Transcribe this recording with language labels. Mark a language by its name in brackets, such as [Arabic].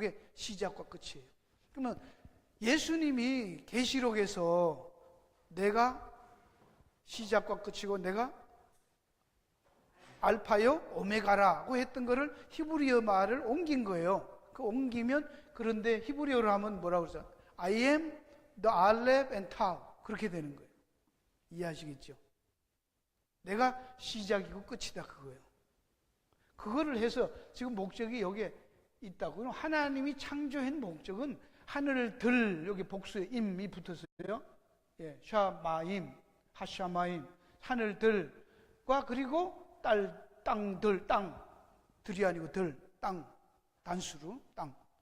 [Korean] 이게 시작과 끝이에요. 그러면 예수님이 계시록에서 내가 시작과 끝이고 내가 알파요 오메가라고 했던 거를 히브리어 말을 옮긴 거예요. 그 옮기면 그런데 히브리어로 하면 뭐라고 그러죠? [English] I am the Aleph and Tau [Korean] 그렇게 되는 거예요. 이해하시겠죠? 내가 시작이고 끝이다 그거예요. 그거를 해서 지금 목적이 여기에 있다고. 그럼 하나님이 창조한 목적은 하늘들 여기 복수에 임이 붙었어요. 예, 샤마임, 하샤마임, 하늘들과 그리고 땅들, 땅들이 아니고 땅, 단수로 땅.